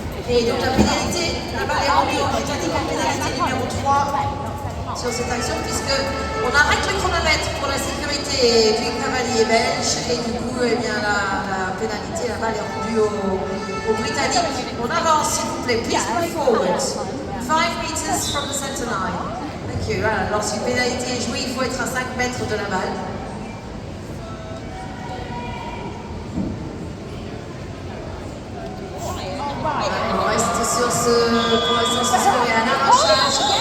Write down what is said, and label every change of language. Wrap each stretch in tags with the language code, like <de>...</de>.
<fr>Et donc la pénalité, la balle est rendue au Britannique en pénalité numéro 3 sur cette action, puisque on arrête le chronomètre pour la sécurité du cavalier belge, et du coup, eh bien, la pénalité, la balle est rendue aux Britanniques. On avance, s'il vous plaît,</fr> <en>please move forward. 5 meters from the center line. Thank you.</en> <fr>Voilà, lorsqu'une pénalité est jouée, il faut être à 5 mètres de la balle. On reste sur pour l'instant, ce serait un arrachage.</fr>